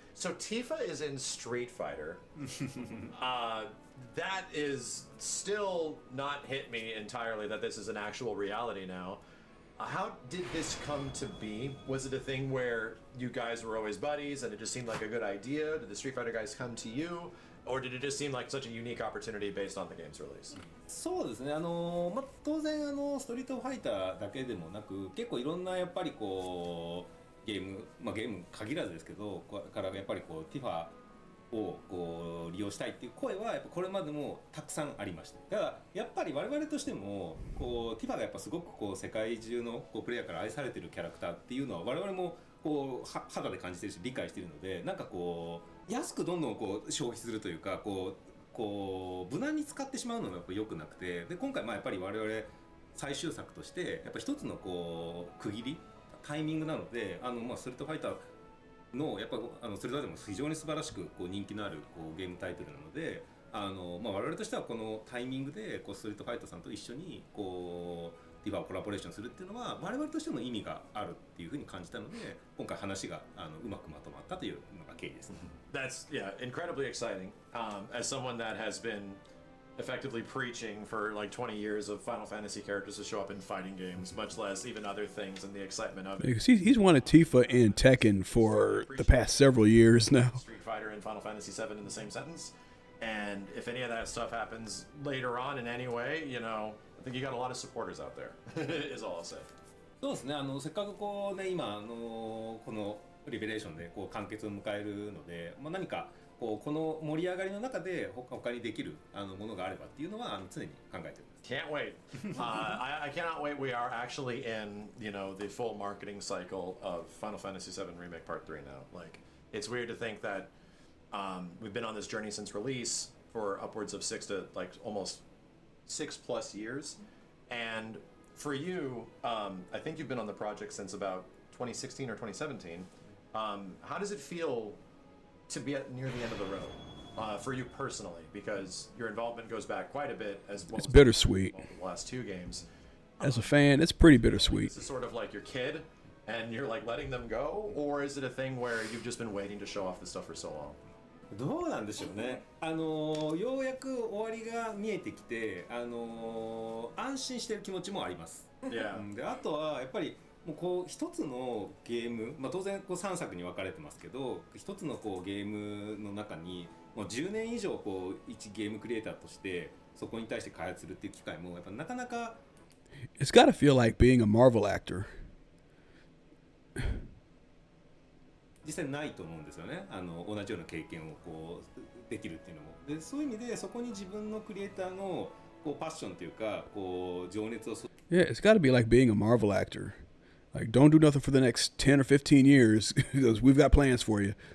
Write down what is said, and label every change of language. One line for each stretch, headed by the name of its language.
English: So Tifa is in Street Fighter. That is still not hit me entirely that this is an actual reality now. How did this come to be? Was it a thing where you guys were always buddies and it just seemed like a good idea? Did the Street Fighter guys come to you? Or did it just seem like such a unique opportunity based on the game's release?
Japanese: そうですね。当然ストリートファイターだけでもなく、結構いろんなやっぱりゲーム限らずですけど、からやっぱりティファを利用したいっていう声はやっぱこれまでもたくさんありました。だからやっぱり我々としてもティファがやっぱすごく世界中のプレイヤーから愛されてるキャラクターっていうのは我々も肌で感じてるし理解してるので、なんか安くどんどん消費するというか無難に使ってしまうのがやっぱ良くなくて、で今回やっぱり我々最終作としてやっぱ一つの区切りタイミングなので、ストリートファイターのやっぱそれでも非常に素晴らしく人気のあるゲームタイトルなので、我々としてはこのタイミングでストリートファイターさんと一緒にティファをコラボレーションするっていうのは我々としても意味があるっていうふうに感じたので、今回話がうまくまとまったというのが経緯ですね。
English: That's incredibly exciting. As someone that has been effectively preaching for like 20 years of Final Fantasy characters to show up in fighting games, much less even other things and the excitement of it. Because he's wanted Tifa and Tekken for the past several years now. Street Fighter and Final Fantasy 7 in the same sentence. And if any of that stuff happens later on in any way, you know, I think you got a lot of supporters out there, is all I'll say.
Japanese: そうですね、せっかくこうね、今このリベレーションでこう完結を迎えるので、まあ、何かこの盛り上がりの中で他にできるものがあればっていうのは常に考えています。
English: Can't wait. I cannot wait. We are actually in, you know, the full marketing cycle of Final Fantasy 7 Remake Part 3 now. Like, it's weird to think that we've been on this journey since release for upwards of 6 to like almost 6+ years. And for you, I think you've been on the project since about 2016 or 2017. How does it feel to be near the end of the road for you personally? Because your involvement goes back quite a bit as well. It's bittersweet. The last 2 games. As a fan, it's pretty bittersweet. Is it sort of like your kid and you're like letting them go? Or is it a thing where you've just been waiting to show off this stuff for so long?
Japanese: どうなんでしょうね。ようやく終わりが見えてきて、安心してる気持ちもあります。
English: Yeah.
Japanese: で、あとはやっぱりもうこう一つのゲーム、まあ当然こう3作に分かれてますけど、一つのこうゲームの中にもう10年以上こう一ゲームクリエイターとしてそこに対して開発するっていう機会もやっぱなかなか。
English: It's got to feel like being a Marvel actor.
Japanese: 実際ないと思うんですよね。同じような経験をこうできるっていうのも。で、そういう意味でそこに自分のクリエイターのこうパッションというかこう情熱を。
English: Yeah, it's got to be like being a Marvel actor. Like, don't do nothing for the next 10 or 15 years because we've got plans for you.